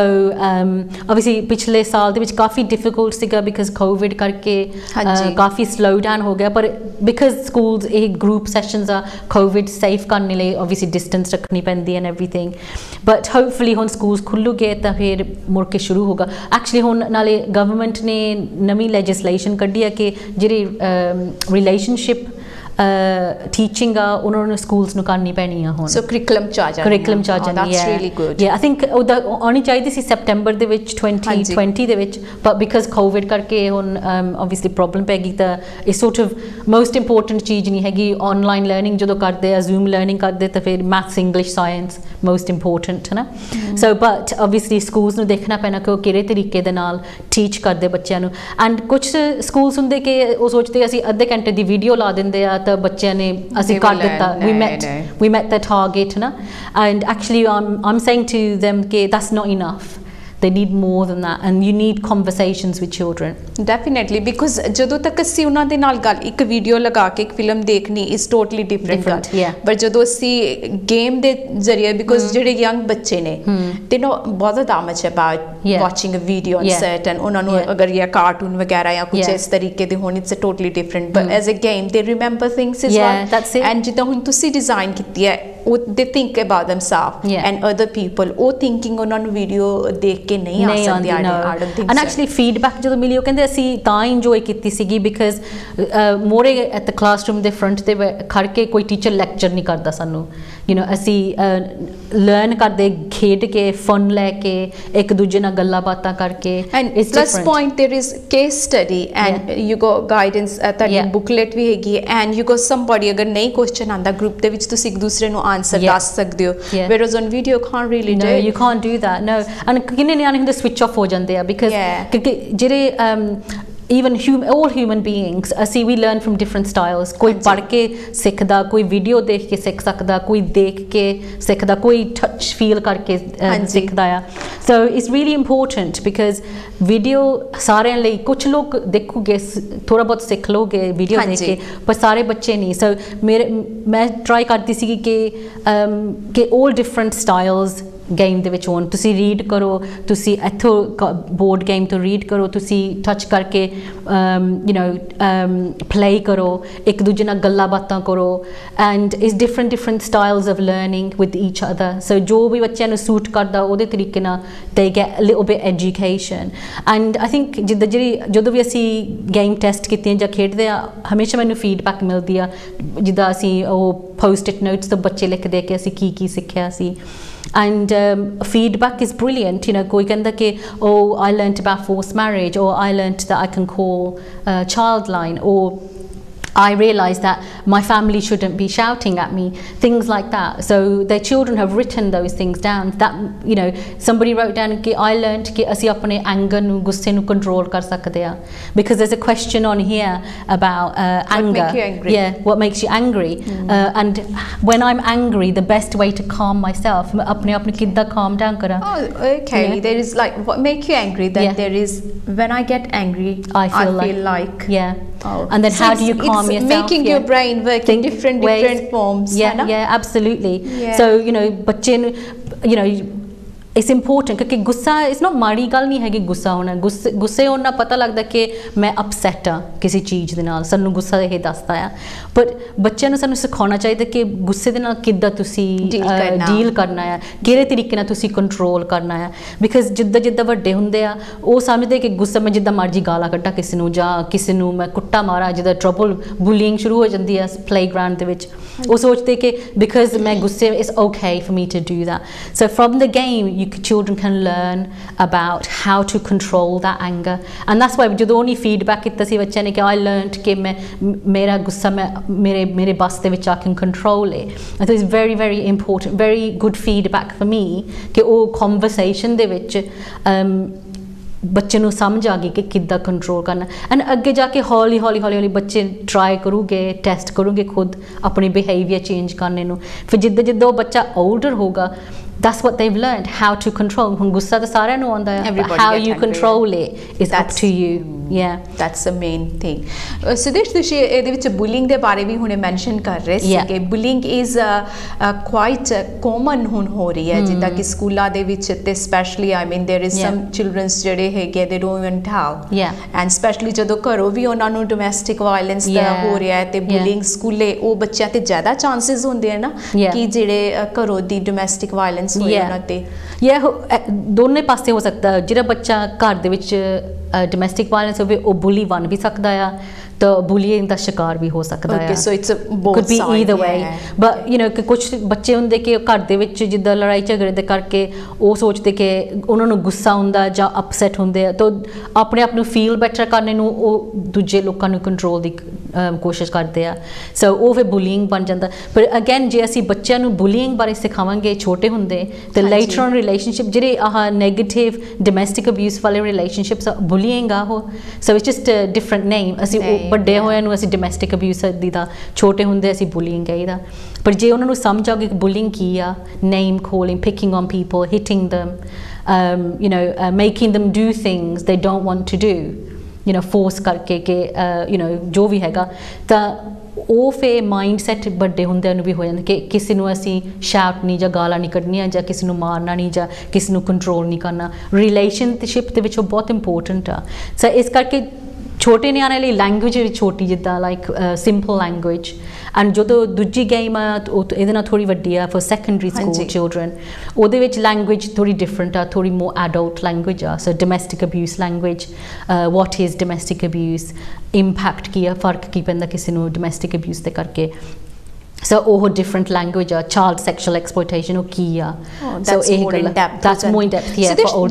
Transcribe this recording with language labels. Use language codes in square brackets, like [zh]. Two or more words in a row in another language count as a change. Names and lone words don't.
[pa] obviously ਪਿਛਲੇ ਸਾਲ ਦੇ ਵਿੱਚ ਕਾਫੀ ਡਿਫਿਕਲਟ ਸੀਗਾ ਬਿਕਾਜ਼ ਕੋਵਿਡ ਕਰਕੇ ਕਾਫੀ [en] slow down [pa] ਹੋ ਗਿਆ ਪਰ [en] because schools [pa] ਇਹ [en] group sessions [pa] ਆ [en] COVID safe [pa] ਕਰਨ ਲਈ obviously ਡਿਸਟੈਂਸ ਰੱਖਣੀ ਪੈਂਦੀ [en] and everything but hopefully [pa] ਹੁਣ ਸਕੂਲਸ ਖੁੱਲੂਗੇ ਤਾਂ ਫਿਰ ਮੁੜ ਕੇ ਸ਼ੁਰੂ ਹੋਗਾ ਐਕਚੁਅਲੀ ਹੁਣ ਨਾਲੇ ਗਵਰਨਮੈਂਟ ਨੇ ਨਵੀਂ ਲੈਜਿਸਲੇਸ਼ਨ ਕੱਢੀ ਹੈ ਕਿ ਜਿਹੜੀ [en] relationship teaching [pa] ਉਹਨਾਂ ਨੂੰ ਸਕੂਲਸ ਨੂੰ ਕਰਨੀ ਪੈਣੀ ਆ ਹੁਣ [en] so curriculum [pa] ਚ ਆ ਜਾਂਦੀ [en] that's really good yeah I think [pa] ਉਹਦਾ ਆਉਣੀ ਚਾਹੀਦੀ ਸੀ ਸੈਪਟੈਂਬਰ ਦੇ ਵਿੱਚ 2020 ਦੇ ਵਿੱਚ [en] but because COVID [pa] ਕਰਕੇ ਹੁਣ obviously ਪ੍ਰੋਬਲਮ ਪੈ ਗਈ ਤਾਂ ਇਹ sort [en] of most important [pa] ਚੀਜ਼ ਨਹੀਂ ਹੈਗੀ [en] online learning [pa] ਜਦੋਂ ਕਰਦੇ ਆ [en] Zoom learning [pa] ਕਰਦੇ ਤਾਂ ਫਿਰ [en] maths English science most important [pa] ਹੈ ਨਾ [en] so but obviously [pa] ਸਕੂਲਸ ਨੂੰ ਦੇਖਣਾ ਪੈਣਾ ਕਿ ਉਹ ਕਿਹੜੇ ਤਰੀਕੇ ਦੇ ਨਾਲ ਟੀਚ ਕਰਦੇ ਬੱਚਿਆਂ ਨੂੰ ਐਂਡ ਕੁਝ ਸਕੂਲਸ ਹੁੰਦੇ ਕਿ ਉਹ ਸੋਚਦੇ ਅਸੀਂ ਅੱਧੇ ਘੰਟੇ ਦੀ ਵੀਡੀਓ ਲਾ ਦਿੰਦੇ ਆ ਤਾਂ ਬੱਚਿਆਂ ਨੇ ਅਸੀਂ ਕਰ ਦਿੱਤਾ [en] we met the target [pa] ਨਾ [en] and actually I'm saying to them [pa] ਕਿ [en] that's not enough they need more than that and you need conversations with children definitely because [pa] ਜਦੋਂ ਤੱਕ ਅਸੀਂ ਉਹਨਾਂ ਦੇ ਨਾਲ ਗੱਲ ਇੱਕ ਵੀਡੀਓ ਲਗਾ ਕੇ ਇੱਕ ਫਿਲਮ ਦੇਖਣੀ [en] is totally different but [pa] ਜਦੋਂ ਅਸੀਂ ਗੇਮ ਦੇ ਜ਼ਰੀਏ because ਜਿਹੜੇ ਯੰਗ ਬੱਚੇ ਨੇ [en] they know [pa] ਬਹੁਤ [en] that much about watching a video on set and [pa] ਉਹਨਾਂ ਨੂੰ ਅਗਰ ਇਹ ਕਾਰਟੂਨ ਵਗੈਰਾ ਜਾਂ ਕੁਝ ਇਸ ਤਰੀਕੇ ਦੇ ਹੋਣ [en] it's totally different but as a game they remember things as well that's it and [pa] ਜਿੱਦਾਂ ਹੁਣ ਤੁਸੀਂ ਡਿਜ਼ਾਈਨ ਕੀਤੀ ਹੈ [en] they think about themselves and other people [pa] ਉਹ thinking ਉਹਨਾਂ ਨੂੰ ਵੀਡੀਓ ਦੇਖ ਕੇ ਨਹੀਂ ਆ ਸਕਦੀ [en] I don't think and actually feedback [pa] ਜਦੋਂ ਮਿਲੀ ਉਹ ਕਹਿੰਦੇ ਅਸੀਂ ਤਾਂ ਇੰਜੋਏ ਕੀਤੀ ਸੀਗੀ because ਮੋਰੇ [en] at the classroom [pa] ਦੇ front ਤੇ ਖੜ ਕੇ ਕੋਈ ਟੀਚਰ ਲੈਕਚਰ ਨਹੀਂ ਕਰਦਾ ਸਾਨੂੰ [en] you know [pa] ਅਸੀਂ ਲਰਨ ਕਰਦੇ ਖੇਡ ਕੇ ਫਨ ਲੈ ਕੇ ਇੱਕ ਦੂਜੇ ਨਾਲ ਗੱਲਾਂ ਬਾਤਾਂ ਕਰਕੇ [en] and plus point there is case study and you got guidance [pa] ਤੁਹਾਡੀ ਬੁਕਲੇਟ ਵੀ ਹੈਗੀ [en] and you got somebody [pa] ਅਗਰ ਨਹੀਂ ਕੁਐਸਚਨ ਆਂਦਾ ਗਰੁੱਪ ਦੇ ਵਿੱਚ ਤੁਸੀਂ ਇੱਕ ਦੂਸਰੇ ਨੂੰ ਆਨਸਰ ਦੱਸ ਸਕਦੇ ਹੋ [en] whereas on video can't really do you can't do that no and [pa] ਕਿੰਨੇ ਨਿਆਣੇ ਹੁੰਦੇ [en] switch off [pa] ਹੋ ਜਾਂਦੇ ਆ because ਕਿਉਂਕਿ ਜਿਹੜੇ [en] even all human beings [pa] ਅਸੀਂ [en] we learn from different styles [pa] ਕੋਈ ਪੜ੍ਹ ਕੇ ਸਿੱਖਦਾ ਕੋਈ ਵੀਡੀਓ ਦੇਖ ਕੇ ਸਿੱਖ ਸਕਦਾ ਕੋਈ ਦੇਖ ਕੇ ਸਿੱਖਦਾ ਕੋਈ [en] touch feel [pa] ਕਰਕੇ ਸਿੱਖਦਾ ਆ [en] so it's really important because [pa] ਵੀਡੀਓ ਸਾਰਿਆਂ ਲਈ ਕੁਝ ਲੋਕ ਦੇਖੋਗੇ ਥੋੜਾ ਬਹੁਤ ਸਿੱਖ ਲੋਗੇ ਵੀਡੀਓ ਦੇਖ ਕੇ ਪਰ ਸਾਰੇ ਬੱਚੇ ਨਹੀਂ so ਮੈਂ ਟਰਾਈ ਕਰਦੀ ਸੀ ਕਿ [en] all different styles [pa] ਗੇਮ ਦੇ ਵਿੱਚ ਹੋਣ ਤੁਸੀਂ ਰੀਡ ਕਰੋ ਤੁਸੀਂ ਇੱਥੋਂ [en] board game [pa] ਤੋਂ ਰੀਡ ਕਰੋ ਤੁਸੀਂ ਟੱਚ ਕਰਕੇ [en] you know play [pa] ਕਰੋ ਇੱਕ ਦੂਜੇ ਨਾਲ ਗੱਲਾਂ ਬਾਤਾਂ ਕਰੋ [en] and is different styles of learning with each other so [pa] ਜੋ ਵੀ ਬੱਚਿਆਂ ਨੂੰ ਸੂਟ ਕਰਦਾ ਉਹਦੇ ਤਰੀਕੇ ਨਾਲ [en] they get a little bit education and I think [pa] ਜਦੋਂ ਵੀ ਅਸੀਂ ਗੇਮ ਟੈਸਟ ਕੀਤੀਆਂ ਜਾਂ ਖੇਡਦੇ ਆ ਹਮੇਸ਼ਾ ਮੈਨੂੰ ਫੀਡਬੈਕ ਮਿਲਦੀ ਆ ਜਿੱਦਾਂ ਅਸੀਂ ਉਹ [en] post-it notes [pa] ਤੋਂ ਬੱਚੇ ਲਿਖਦੇ ਕਿ ਅਸੀਂ ਕੀ ਸਿੱਖਿਆ ਸੀ [en] and feedback is brilliant you know [pa] ਕੋਈ ਕਹਿੰਦਾ ਕਿ [en] oh I learnt about forced marriage or I learnt that I can call Childline or I realised that my family shouldn't be shouting at me, things like that. So their children have written those things down. That you know, somebody wrote down कि I learned कि [pa] ਅਸੀਂ ਆਪਣੇ anger ਨੂੰ ਗੁੱਸੇ ਨੂੰ control ਕਰ ਸਕਦੇ ਆ [en] because there's a question on here about anger. What makes you angry? Yeah, what makes you angry? And when I'm angry, the best way to calm myself, [pa] ਆਪਣੇ ਆਪ ਨੂੰ ਕਿੱਦਾਂ [en] calm down [pa] ਕਰਾਂ? [en] Oh, okay. Yeah. There is like what makes you angry. Then there is when I get angry, I feel like yeah. Oh. And then so how do you calm from yourself. Making your brain work in different forms. Yeah, absolutely. So [pa] बच्चे [en] it's important [pa] ਕਿਉਂਕਿ ਗੁੱਸਾ [en] it's not [pa] ਮਾੜੀ ਗੱਲ ਨਹੀਂ ਹੈ ਕਿ ਗੁੱਸਾ ਹੋਣਾ ਗੁੱਸੇ ਹੋਣਾ ਪਤਾ ਲੱਗਦਾ ਕਿ ਮੈਂ ਅਪਸੈੱਟ ਹਾਂ ਕਿਸੀ ਚੀਜ਼ ਦੇ ਨਾਲ ਸਾਨੂੰ ਗੁੱਸਾ ਇਹ ਦੱਸਦਾ ਆ ਪਰ ਬੱਚਿਆਂ ਨੂੰ ਸਾਨੂੰ ਸਿਖਾਉਣਾ ਚਾਹੀਦਾ ਕਿ ਗੁੱਸੇ ਦੇ ਨਾਲ ਕਿੱਦਾਂ ਤੁਸੀਂ ਡੀਲ ਕਰਨਾ ਆ ਕਿਹੜੇ ਤਰੀਕੇ ਨਾਲ ਤੁਸੀਂ ਕੰਟਰੋਲ ਕਰਨਾ ਆ ਬਿਕਾਜ਼ ਜਿੱਦਾਂ ਜਿੱਦਾਂ ਵੱਡੇ ਹੁੰਦੇ ਆ ਉਹ ਸਮਝਦੇ ਕਿ ਗੁੱਸਾ ਮੈਂ ਜਿੱਦਾਂ ਮਰਜ਼ੀ ਗਾਲਾਂ ਕੱਢਾਂ ਕਿਸੇ ਨੂੰ ਜਾਂ ਕਿਸੇ ਨੂੰ ਮੈਂ ਕੁੱਟਾ ਮਾਰਾਂ ਜਿੱਦਾਂ [en] trouble bullying [pa] ਸ਼ੁਰੂ ਹੋ ਜਾਂਦੀ ਆ ਪਲੇਗਰਾਊਂਡ ਦੇ ਵਿੱਚ ਉਹ ਸੋਚਦੇ ਕਿ ਬਿਕਾਜ਼ ਮੈਂ ਗੁੱਸੇ [en] it's OK for me to do that so from the game children can learn about how to control that anger and that's why [pa] ਜਦੋਂ ਉਹਨੀ ਫੀਡਬੈਕ ਕੀਤਾ ਸੀ ਬੱਚਿਆਂ ਨੇ ਕਿ [en] I learned [pa] ਕਿ ਮੈਂ ਮੇਰਾ ਗੁੱਸਾ ਮੈਂ ਮੇਰੇ ਬਸ ਦੇ ਵਿੱਚ [en] I can control it I think it's very very important very good feedback for me [pa] ਕਿ ਉਹ conversation ਦੇ ਵਿੱਚ ਬੱਚੇ ਨੂੰ ਸਮਝ ਆ ਗਈ ਕਿ ਕਿੱਦਾਂ ਕੰਟਰੋਲ ਕਰਨਾ ਐਂਡ ਅੱਗੇ ਜਾ ਕੇ ਹੌਲੀ ਹੌਲੀ ਬੱਚੇ ਟਰਾਈ ਕਰੂਗੇ ਟੈਸਟ ਕਰੂਗੇ ਖੁਦ ਆਪਣੀ [en] behaviour change [pa] ਕਰਨੇ ਨੂੰ ਫਿਰ ਜਿੱਦਾਂ ਉਹ ਬੱਚਾ older ਹੋਗਾ [en] that's what they've learned how to control [pa] ਹੁਣ ਗੁੱਸਾ ਤਾਂ ਸਾਰਿਆਂ ਨੂੰ ਆਉਂਦਾ ਹੈ [en] but how you control it is up to you that's the main thing [pa] ਸੁਦੇਸ਼ ਤੁਸੀਂ ਇਹਦੇ ਵਿੱਚ ਬੁਲਿੰਗ ਦੇ ਬਾਰੇ ਵੀ ਹੁਣੇ ਮੈਂਸ਼ਨ ਕਰ ਰਹੇ ਸੀ ਕਿ ਬੁਲਿੰਗ [en] is quite common [pa] ਹੁਣ ਹੋ ਰਹੀ ਹੈ ਜਿੱਦਾਂ ਕਿ ਸਕੂਲਾਂ ਦੇ ਵਿੱਚ ਤੇ ਸਪੈਸ਼ਲੀ [en] I mean there is some children [pa] ਜਿਹੜੇ ਹੈਗੇ [en] they don't even tell and especially [pa] ਜਦੋਂ ਘਰੋਂ ਵੀ ਉਹਨਾਂ ਨੂੰ [en] domestic violence [pa] ਦਾ ਹੋ ਰਿਹਾ ਹੈ ਤੇ ਬੁਲਿੰਗ ਸਕੂਲੇ ਉਹ ਬੱਚਿਆਂ ਤੇ ਜ਼ਿਆਦਾ ਚਾਂਸਸ ਹੁੰਦੇ ਆ ਨਾ ਕਿ ਜਿਹੜੇ ਘਰੋਂ ਦੀ [en] domestic violence [pa] ਦੋਨੇ ਪਾਸੇ ਹੋ ਸਕਦਾ ਜਿਹੜਾ ਬੱਚਾ ਘਰ ਦੇ ਵਿੱਚ [en] domestic violence [pa] ਹੋਵੇ ਉਹ ਬੁਲੀ ਬਣ ਵੀ ਸਕਦਾ ਆ ਤਾਂ ਬੁਲੀਇੰਗ ਦਾ ਸ਼ਿਕਾਰ ਵੀ ਹੋ ਸਕਦਾ ਆ [en] so it's both could be either way but you know [pa] ਕਿ ਕੁਝ ਬੱਚੇ ਹੁੰਦੇ ਕਿ ਘਰ ਦੇ ਵਿੱਚ ਜਿੱਦਾਂ ਲੜਾਈ ਝਗੜੇ ਦੇ ਕਰਕੇ ਉਹ ਸੋਚਦੇ ਕਿ ਉਹਨਾਂ ਨੂੰ ਗੁੱਸਾ ਹੁੰਦਾ ਜਾਂ ਅਪਸੈਟ ਹੁੰਦੇ ਆ ਤਾਂ ਆਪਣੇ ਆਪ ਨੂੰ [en] feel better [pa] ਕਰਨੇ ਨੂੰ ਉਹ ਦੂਜੇ ਲੋਕਾਂ ਨੂੰ ਕੰਟਰੋਲ ਦੀ ਕੋਸ਼ਿਸ਼ ਕਰਦੇ ਆ ਸੋ ਉਹ ਫਿਰ ਬੁਲੀਇੰਗ ਬਣ ਜਾਂਦਾ ਪਰ ਅਗੇਨ ਜੇ ਅਸੀਂ ਬੱਚਿਆਂ ਨੂੰ ਬੁਲੀਇੰਗ ਬਾਰੇ ਸਿਖਾਵਾਂਗੇ ਛੋਟੇ ਹੁੰਦੇ ਤੇ [en] later on relationship [pa] ਜਿਹੜੇ ਆਹ [en] negative domestic abuse [pa] ਵਾਲੇ [en] relationships bullying [pa] ਆ ਉਹ [en] so it's just a different name [pa] ਅਸੀਂ ਵੱਡੇ ਹੋਇਆਂ ਨੂੰ ਅਸੀਂ [en] domestic abuse [pa] ਦੀ ਦਾ ਛੋਟੇ ਹੁੰਦੇ ਅਸੀਂ ਬੁਲੀਇੰਗ ਕਹੀਦਾ ਪਰ ਜੇ ਉਹਨਾਂ ਨੂੰ ਸਮਝ ਆਉਗੀ ਕਿ ਬੁਲੀਇੰਗ ਕੀ ਆ [en] name calling picking on people hitting them you know making them do things they don't want to do you know force [pa] ਕਰਕੇ ਕਿ [en] you know [pa] ਜੋ ਵੀ ਹੈਗਾ ਤਾਂ ਉਹ ਫਿਰ ਮਾਈਂਡਸੈਟ ਵੱਡੇ ਹੁੰਦਿਆਂ ਨੂੰ ਵੀ ਹੋ ਜਾਂਦਾ ਕਿ ਕਿਸੇ ਨੂੰ ਅਸੀਂ ਸ਼ਾਊਟ ਨਹੀਂ ਜਾਂ ਗਾਲਾਂ ਨਹੀਂ ਕੱਢਣੀਆਂ ਜਾਂ ਕਿਸੇ ਨੂੰ ਮਾਰਨਾ ਨਹੀਂ ਜਾਂ ਕਿਸੇ ਨੂੰ ਕੰਟਰੋਲ ਨਹੀਂ ਕਰਨਾ ਰਿਲੇਸ਼ਨਸ਼ਿਪ ਦੇ ਵਿੱਚ ਉਹ ਬਹੁਤ ਇੰਪੋਰਟੈਂਟ ਆ ਸੋ ਇਸ ਕਰਕੇ ਛੋਟੇ ਨਿਆਣੇ ਲਈ ਲੈਂਗੁਏਜ ਵੀ ਛੋਟੀ ਜਿੱਦਾਂ [en] like simple language and [pa] ਜਦੋਂ ਦੂਜੀ ਗੇਮ ਆ ਇਹਦੇ ਨਾਲ ਥੋੜ੍ਹੀ ਵੱਡੀ ਆ [en] for secondary school children [pa] ਉਹਦੇ ਵਿੱਚ ਲੈਂਗੁਏਜ ਥੋੜ੍ਹੀ ਡਿਫਰੈਂਟ ਆ ਥੋੜ੍ਹੀ [en] more adult language [pa] ਆ [en] so domestic abuse language what is domestic abuse impact [pa] ਕੀ ਆ ਫਰਕ ਕੀ ਪੈਂਦਾ ਕਿਸੇ ਨੂੰ [en] domestic abuse [pa] ਦੇ ਕਰਕੇ ਸੋ ਉਹ [en] different language [pa] ਆ [en] child sexual exploitation [pa] ਉਹ ਕੀ ਆ ਸੋ ਇਹ ਗੱਲ [en] that's more in depth for older